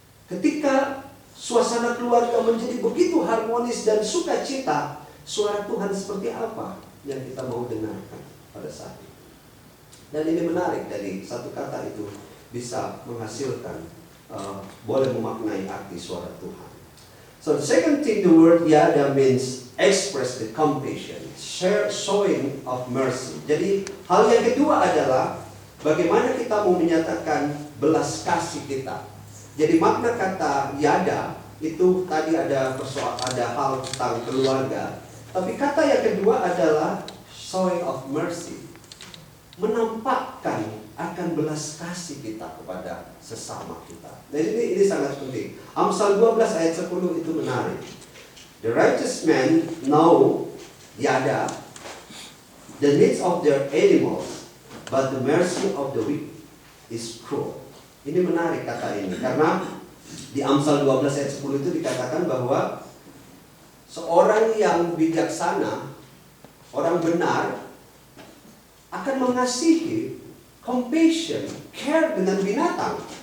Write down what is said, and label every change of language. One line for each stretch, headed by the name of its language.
Indonesian: Ketika suasana keluarga menjadi begitu harmonis dan sukacita, suara Tuhan seperti apa yang kita mau dengarkan pada saat itu? Dan ini menarik, dari satu kata itu bisa menghasilkan, boleh memaknai arti suara Tuhan.
English: So the second thing, the word yada means express the compassion, showing of mercy.
Indonesian: Jadi hal yang kedua adalah bagaimana kita mau menyatakan belas kasih kita. Jadi makna kata yada itu tadi ada hal tentang keluarga, tapi kata yang kedua adalah
English: showing of mercy,
Indonesian: menampakkan akan belas kasih kita kepada sesama kita. Dan ini sangat penting. Amsal 12 ayat 10 itu menarik.
English: The righteous man know yada the needs of their animals, but the mercy of the wicked is cruel.
Indonesian: Ini menarik kata ini, karena di Amsal 12 ayat 10 itu dikatakan bahwa seorang yang bijaksana, orang benar, akan mengasihi,
English: compassion, care
Indonesian: dengan binatang.